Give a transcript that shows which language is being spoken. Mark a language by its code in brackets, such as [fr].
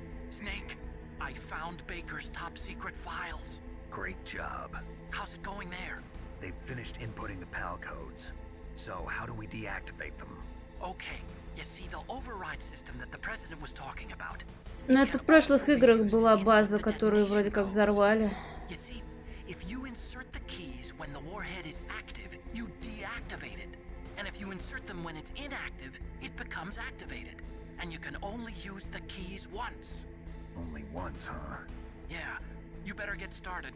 [en] Snake, I found Baker's top secret files. Great job. How's it going there? They've finished inputting the PAL codes. So how do we deactivate them? Okay, you see the override system that the president was talking about. [ru] Но это в прошлых играх была база, которую вроде как взорвали. [en] You see, if you insert the keys when the warhead is active, you deactivate it. And if you insert them when it's inactive, it becomes activated. And you can only use the keys once. Only once, huh? Yeah, you better get started.